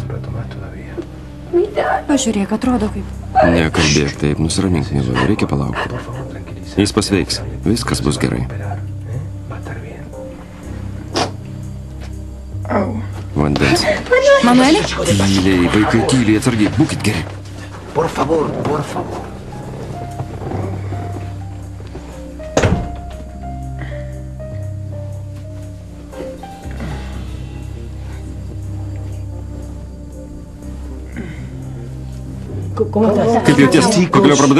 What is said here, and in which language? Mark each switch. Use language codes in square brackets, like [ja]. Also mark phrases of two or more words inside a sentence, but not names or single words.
[lt] Pažiūrėk, atrodo kaip. Nekalbėk taip, nusiramink, mėloje, reikia palaukti. Jis pasveiks, viskas bus gerai. Vandens. Manueli? Tyliai, vaikai, tyliai, atsargiai, būkit geri. [es] Por favor, por favor. [lt] Kaip jauties? Pagaliau prabudai?